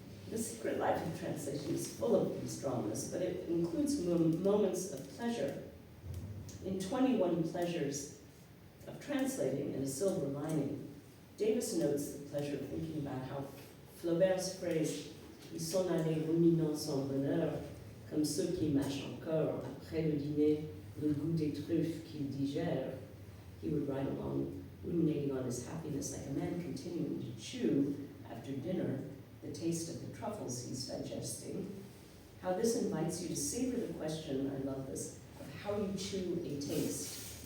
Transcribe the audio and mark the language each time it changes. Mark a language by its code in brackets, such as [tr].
[en] The Secret Life of Translation is full of these dramas, but it includes moments of pleasure. In 21 Pleasures of Translating and a Silver Lining, Davis notes the pleasure of thinking about how Flaubert's phrase, [fr] Ils s'en allaient ruminant son bonheur, comme ceux qui mâchent encore, après le dîner, le goût des truffes qu'ils digèrent. [en] He would ride along, ruminating on his happiness like a man continuing to chew, after dinner, the taste of the truffles he's digesting. How this invites you to savor the question, I love this, of how you chew a taste.